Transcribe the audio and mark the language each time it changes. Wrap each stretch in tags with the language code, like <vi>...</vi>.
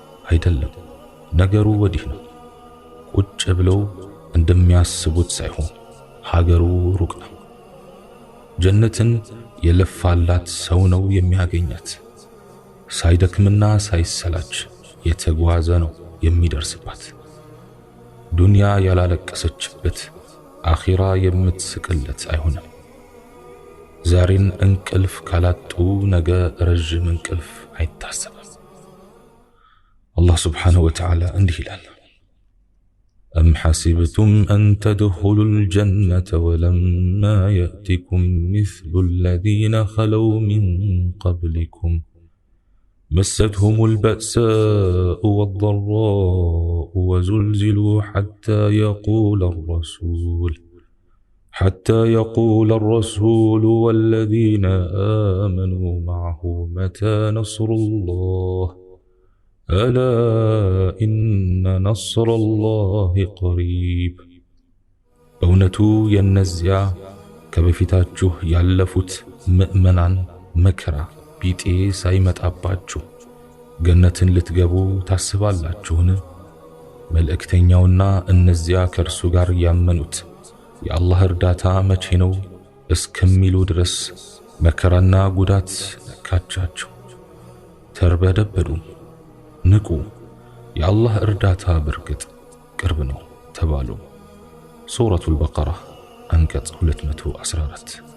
<am>አይደለም። ነገሩ ወዲህ ነው። ቁጭ ብለው እንደሚያስቡት ሳይሆን ሀገሩ ሩቅ ነው። ጀነትን የለፋላት ሰው ነው የሚያገኛት። ሳይደክምና ሳይሰላች የተጓዘ ነው የሚደርስባት። ዱንያ ያላለቀሰችበት አኺራ የምትስቅለት አይሆንም። ዛሬን እንቅልፍ ካላጡ ነገ ረጅም እንቅልፍ አይታሰብም። አላህ ስብሓንሁ ወተዓላ እንዲህ ይላል፣</am> <ar>أم حسبتم أن تدخلوا الجنة ولما يأتكم مثل الذين خلوا من قبلكم مستهم البأساء والضراء وزلزلوا حتى يقول الرسول والذين آمنوا معه متى نصر الله ألا إن نصر الله قريب</ar> <am>እውነቱ የነዚያ ከበፊታችሁ ያለፉት ምእመናን መከራ ቢጤ ሳይመጣባችሁ ገነትን ልትገቡ ታስባላችሁን? መልእክተኛውና እነዚያ ከእርሱ ጋር ያመኑት የአላህ እርዳታ መቼ ነው እስከሚሉ ድረስ መከራና ጉዳት ነካቻቸው። ተርበደበዱ፣ ንቁ፣ የአላህ እርዳታ በርግጥ ቅርብ ነው ተባሉ። ሱረቱል በቀራ አንቀጽ 214።</am>